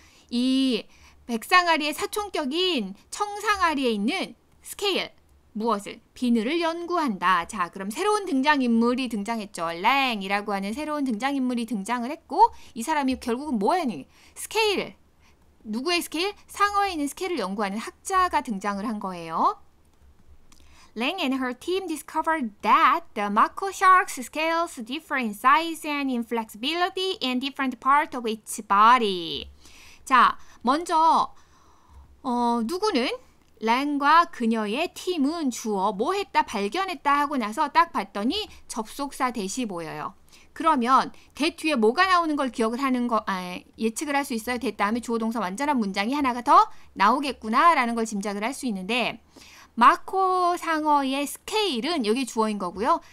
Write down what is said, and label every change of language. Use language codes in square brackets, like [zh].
[ko] 이 백상아리의 사촌격인 청상아리에 있는 scale 무엇을? 비늘을 연구한다. 자, 그럼 새로운 등장인물이 등장했죠. 랭이라고 하는 새로운 등장인물이 등장을 했고 이 사람이 결국은 뭐였니? 스케일. 누구의 스케일? 상어에 있는 스케일을 연구하는 학자가 등장을 한 거예요. [en] Lang and her team discovered that the mako shark's scales differ in size and in flexibility in different parts of its body. [ko] 자, 먼저 누구는? 랑과 그녀의 팀은 주어 뭐 했다 발견했다 하고 나서 딱 봤더니 접속사 대시 보여요. 그러면 대 뒤에 뭐가 나오는 걸 기억을 하는 거 예측을 할 수 있어요. 대 다음에 주어 동사 완전한 문장이 하나가 더 나오겠구나 라는 걸 짐작을 할 수 있는데 마코 상어의 스케일은 여기 주어인 거고요.